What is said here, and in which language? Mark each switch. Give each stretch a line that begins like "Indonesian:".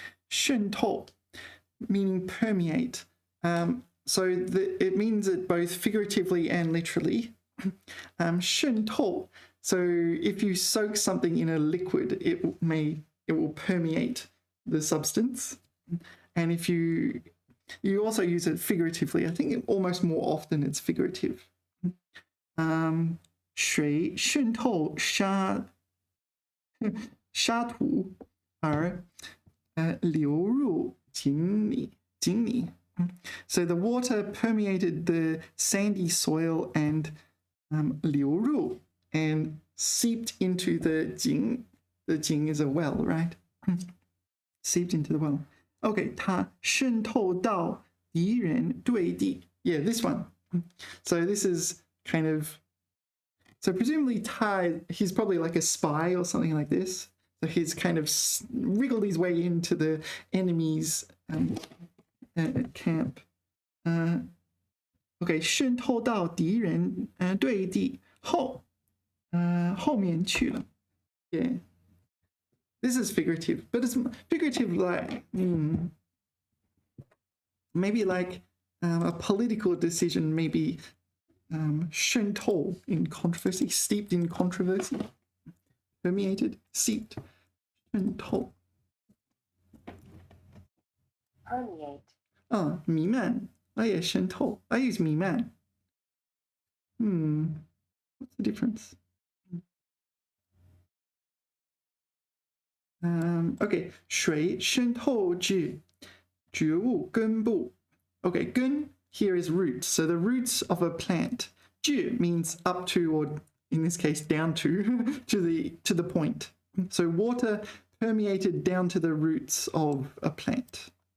English: 渗透, meaning permeate. So it means it both figuratively and literally. 渗透.So if you soak something in a liquid, it will permeate the substance. And if you also use it figuratively, I think almost more often it's figurative.
Chinese: 水渗透沙土而流入井里.
English: So the water permeated the sandy soil and 流入 and seeped into the 井. The 井 is a well, right? Seeped into the well.
Chinese: Okay, 它渗透到敌人对地.
English: Yeah, this one. So this is kind of, so presumably Tai, he's probably like a spy or something like this. So he's kind of wriggled his way into the enemy's camp.
Chinese: Okay, 渗透到敌人对地后面去了.
English: Yeah. This is figurative, but it's figurative like maybe like a political decision, maybe 渗透 in controversy, steeped in controversy, permeated, seeped, 渗透. Permeate. 弥漫.Oh yeah, 渗透.I use 弥漫.What's the difference?
Chinese: Okay, 水渗透至植物根部.
English: Okay, 根 here is roots. So the roots of a plant. 至 means up to, or in this case down to, to the point. So water permeated down to the roots of a plant.